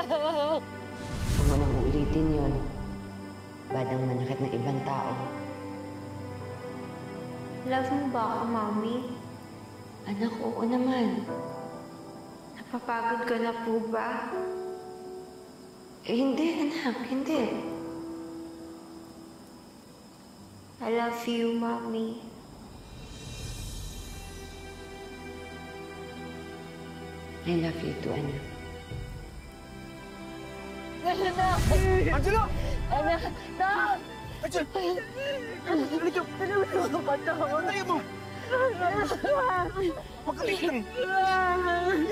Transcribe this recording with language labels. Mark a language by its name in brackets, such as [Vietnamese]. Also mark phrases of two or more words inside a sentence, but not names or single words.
[Filipino] Huwag mo nang uulitin yun. Badang manakit ng ibang tao. Love mo ba ako, Mami? Anak, oo naman. Napapagod ka na po ba? Eh, hindi, anak, hindi. [English] I love you, Mami. I love you too, [Filipino] anak. Anak! Angelo! Anak! Nak! Angelo! Halika! Ano ba ito? Tayo mo! Magkalit lang!